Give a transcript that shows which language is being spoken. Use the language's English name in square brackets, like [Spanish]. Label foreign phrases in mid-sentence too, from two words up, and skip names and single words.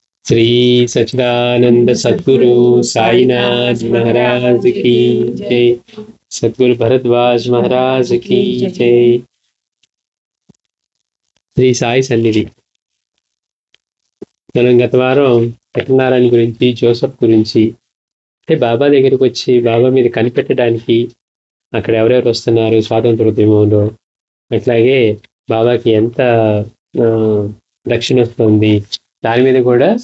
[Hindi] श्री सच्चिदानंद सद्गुरु साईनाथ महाराज की जय। सद्गुरु भरद्वाज महाराज की जय। [Telugu] శ్రీ సాయి సన్నిధి. మనం గత వారం సత్యనారాయణ గురించి, జోసఫ్ గురించి, అంటే బాబా దగ్గరికి వచ్చి బాబా మీద కనిపెట్టడానికి అక్కడ ఎవరెవరు వస్తున్నారు స్వాతంత్ర ఉద్యమంలో, అట్లాగే బాబాకి ఎంత దక్షిణ వస్తుంది, దాని మీద కూడా